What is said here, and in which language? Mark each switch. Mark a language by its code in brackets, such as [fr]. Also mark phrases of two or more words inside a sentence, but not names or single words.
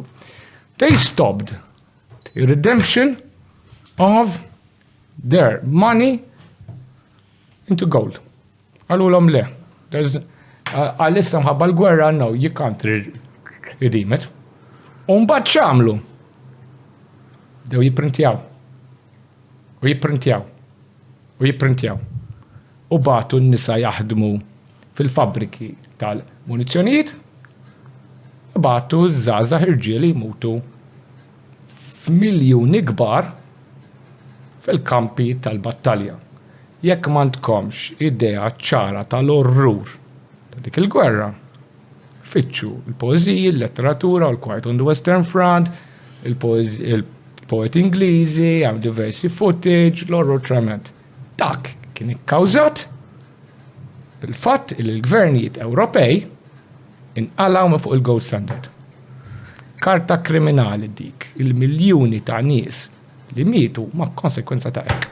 [en] They stopped the redemption of their money into gold. [mt] Għalulhom le. Għalissa mħabba l-gwerra, [en] no, you can't redeem it. [mt] U mbagħad x'għamlu? Dew jipprintjaw. U jipprintjaw. U jipprintjaw. U batu n-nisa jaħdmu fil-fabriki tal-munizzjonijiet, u batu żgħażagħ irġieli jmutu f'miljuni kbar fil-kampi tal-battalja. Jekk m'għandkomx idea ċara tal-orrur ta' dik il-gwerra, fitxu il-poeżiji, il-letteratura, l-Quiet on the Western Front, il-poet Ingliżi, hemm diversi footage, l-orrur trement. Dak kien ikkawżat bil-fatt li l-gvernijiet Ewropej inqalgħu fuq il- [en] gold standard. [mt] Karta kriminali dik, il-miljuni ta' nies li mietu ma' konsekwenza ta' hekk.